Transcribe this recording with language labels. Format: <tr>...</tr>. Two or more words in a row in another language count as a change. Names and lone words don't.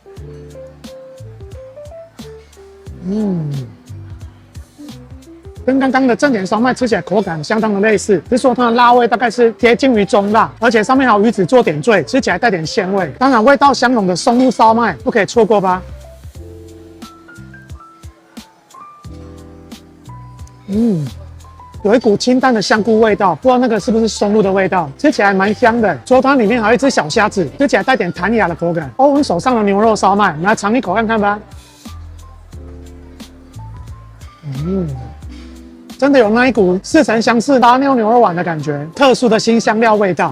<zh>跟剛剛的正點燒麥吃起來口感相當的類似，只是說它的辣味大概是貼近於中辣，而且上面還有魚子做點綴，吃起來帶點鮮味。當然味道香濃的松露燒麥不可以錯過吧。有一股清淡的香菇味道，不知道那個是不是松露的味道，吃起來蠻香的。除了它裡面還有一隻小蝦子，吃起來帶點彈牙的口感。歐文手上的牛肉燒麥，我們來嘗一口看看吧。真的有那一股似曾相識拉妞牛肉丸的感覺，特殊的辛香料味道。</zh>